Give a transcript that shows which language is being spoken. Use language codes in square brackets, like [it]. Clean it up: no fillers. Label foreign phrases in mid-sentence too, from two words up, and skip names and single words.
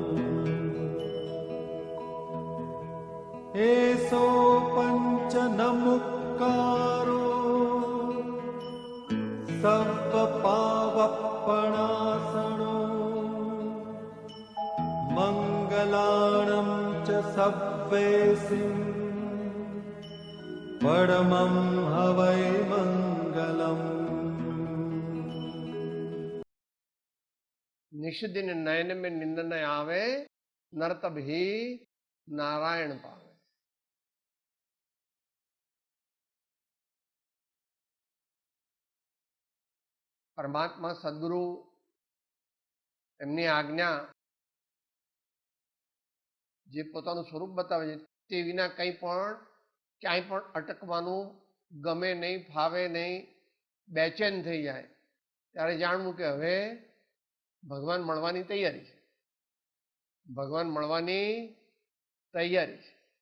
[pra] एसो पंच नमुक्कारो सर्वपावपणासनो मंगलाणं च सव्वेसिं परमं हवै मंगलम्। [hi] निष्दिन नयन में निंद न आवे, नर तब ही नारायण पावे। [gu] પરમાત્મા સદગુરુ એમની આજ્ઞા જે પોતાનું સ્વરૂપ બતાવે છે તે વિના કંઈ પણ ક્યાંય પણ અટકવાનું ગમે નહીં, ફાવે નહીં, બેચેન થઈ જાય ત્યારે જાણવું કે હવે ભગવાન મળવાની તૈયારી છે, ભગવાન મળવાની તૈયારી છે।